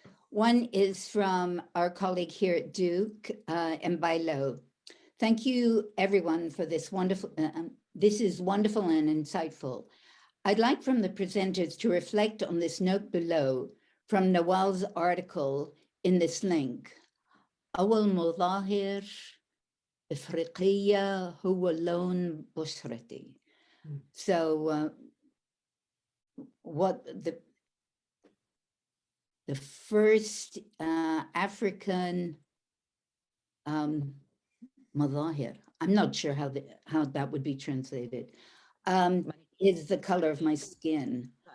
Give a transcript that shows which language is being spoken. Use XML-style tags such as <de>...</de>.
<en>One is from our colleague here at Duke, Mbailo. Thank you, everyone, for this wonderful, this is wonderful and insightful. I'd like from the presenters to reflect on this note below from Nawal's article in this link.</en> <ar>أول مظاهر إفريقية هو لون بشرتي.</ar> <en>So what the first African مظاهر, I'm not sure how that would be translated, is the color of my skin.</en>